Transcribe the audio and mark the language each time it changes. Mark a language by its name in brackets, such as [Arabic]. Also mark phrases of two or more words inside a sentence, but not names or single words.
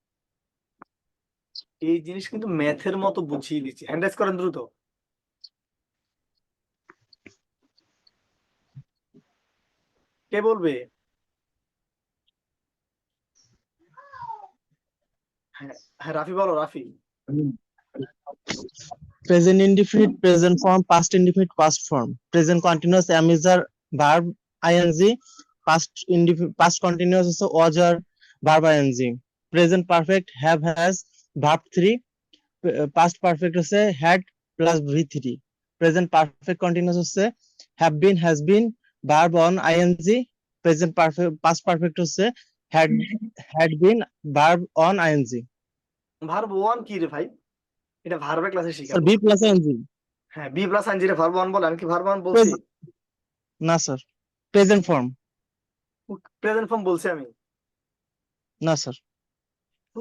[Bangla] এই জিনিস কিন্তু ম্যাথের মতো বুঝিয়ে দিচ্ছি, হ্যান্ড রাইজ করেন দ্রুত। কে বলবে? হ্যাঁ হ্যাঁ, রাফি বলো, রাফি। [English] Present indefinite present form, past indefinite past form, present continuous is verb ing, past continuous is was or verb ing, present perfect have has verb 3, past perfect is had plus v3, present perfect continuous is have been has been verb on ing, present perfect past perfect is had been verb on ing. verb one [Bangla] কি রে ভাই? এটা ভার্বের ক্লাসে Sir, শিখাবো। [English] b plus ing. [Bangla] হ্যাঁ, [English] b plus ing [Bangla] রে [English] verb one [Bangla] বলে, আমি কি [English] verb one [Bangla] বলছি? না স্যার, [English] present form. present form [Bangla] বলছি আমি? না স্যার, শুধু